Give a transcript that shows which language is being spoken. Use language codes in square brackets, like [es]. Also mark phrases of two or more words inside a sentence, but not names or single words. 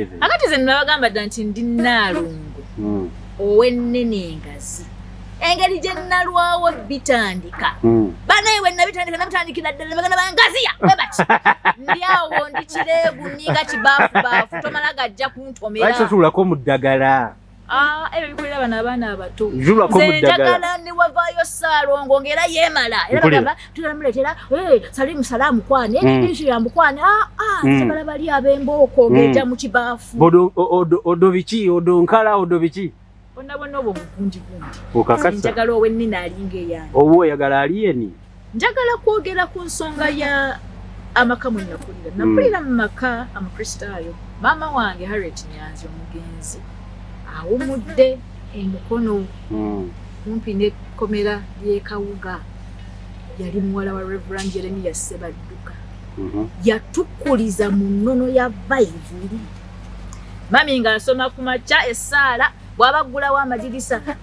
[lg] akati ze nabagamba dda nti ndi Nnaalongo ow'ennene engazi engeri gye nnalwawo bitandika banaye we nabitandikira ddala baganda bangaziya webati ndi awo ndi kireegu ninga kibaafu tomala gajja kuntomera tutulako mu ddagala ebyo bikolera bano abaana abato nze njagala ne wavaayo Ssaalongo ng'era yeemala era bagamba tulamuleetera salimu salaamu kwane inshirambu kwane njagala bali ab'embooko ng'ejja mu kibaafu odo biki odo nkala odo biki bonna obwo bugundi okakasa njagala ow'ennene alinga eyange oba oyagala aliyeni njagala kwogera ku nsonga ya amaka mwe nakulira mu maka amakristaayo maama wange Harriet Nyanzi omugenzi awumudde emukono kumpi n'ekkomera ly'e Kawuga yali muwala wa Reverend Jeremiah Ssebadduka yatukuliza mu nnono ya Bayibuli mami ng'asoma ku makya essaala bw'abaggulawo amadirisa